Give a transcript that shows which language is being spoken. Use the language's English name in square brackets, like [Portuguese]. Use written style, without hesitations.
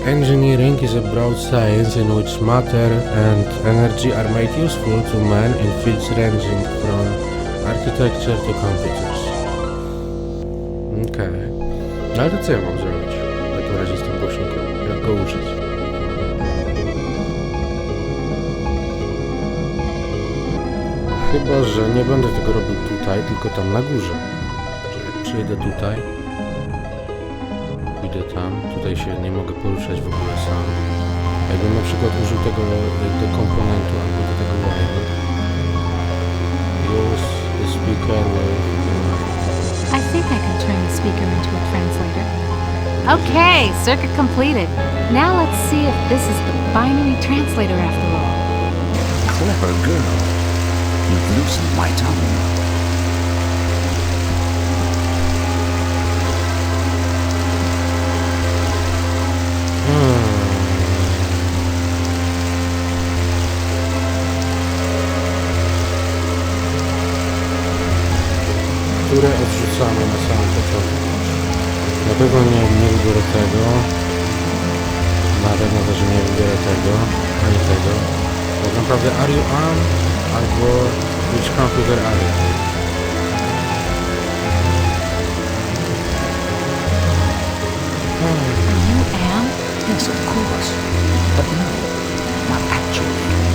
[English] Engineering is a broad science in which matter and energy are made useful to man in fields ranging from architecture to computers. [Polish] Okej. No ale to co ja mam zrobić w takim razie z tym głośnikiem? Jak go użyć? Chyba, że nie będę tego robił tutaj, tylko tam na górze. Że jak przyjdę tutaj, pójdę tam, tutaj się nie mogę poruszać w ogóle sam. Jakbym na przykład użył tego do komponentu albo do tego wiring. [English] Use the speaker with... I think I can turn the speaker into a translator. Okay, circuit completed. Now let's see if this is the binary translator after all. Clever girl. You've loosened my tongue. [Polish] Które odrzucamy na samym początku. Na pewno nie wybiorę tego. Na pewno też nie wybiorę tego, ani tego. Tak naprawdę [English] are you on? [Polish] Albo [English] which computer are you? Are you Am? Yes, of course. But no, not actually.